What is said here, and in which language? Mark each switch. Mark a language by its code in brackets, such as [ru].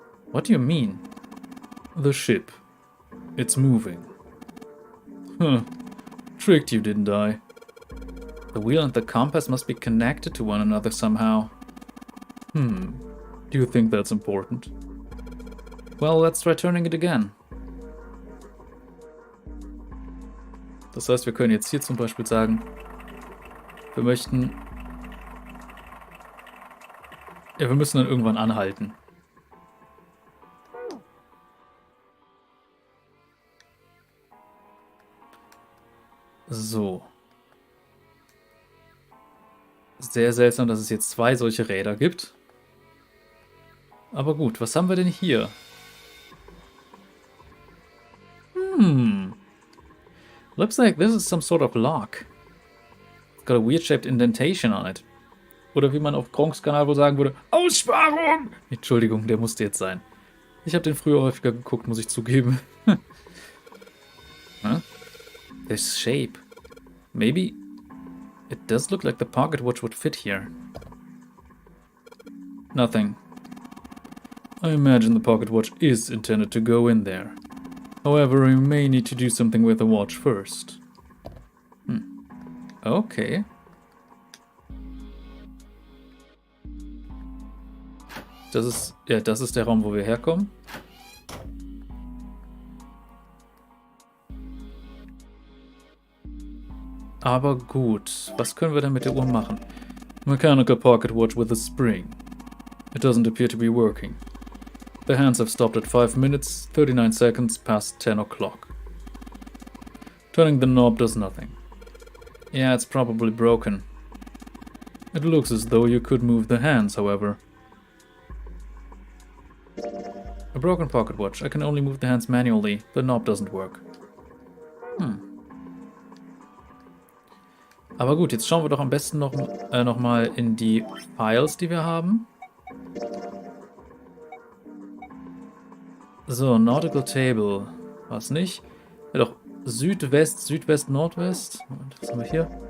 [en] What do you mean? The ship. It's moving. Tricked you, didn't I? The wheel and the compass must be connected to one another somehow. Do you think that's important? Well, let's try turning it again. [de] Das heißt, wir können jetzt hier zum Beispiel sagen, wir möchten... Ja, wir müssen dann irgendwann anhalten. So. Sehr seltsam, dass es jetzt zwei solche Räder gibt. Aber gut, was haben wir denn hier? [en] Looks like this is some sort of lock. It's got a weird shaped indentation on it. [de] Oder wie man auf Gronks Kanal wohl sagen würde, Aussparung! Entschuldigung, der musste jetzt sein. Ich habe den früher häufiger geguckt, muss ich zugeben. [en] Huh? This shape. Maybe it does look like the pocket watch would fit here. Nothing. I imagine the pocket watch is intended to go in there. However, we may need to do something with the watch first. Okay. [de] Das ist der Raum, wo wir herkommen. Aber gut, was können wir denn mit der Uhr machen? [en] Mechanical pocket watch with a spring. It doesn't appear to be working. The hands have stopped at 5 minutes, 39 seconds past 10 o'clock. Turning the knob does nothing. Yeah, it's probably broken. It looks as though you could move the hands, however. A broken pocket watch. I can only move the hands manually. The knob doesn't work. [de] Aber gut, jetzt schauen wir doch am besten noch mal in die Files, die wir haben. So, Nautical Table. Was nicht? Ja doch, Südwest, Südwest, Nordwest. Moment, was haben wir hier?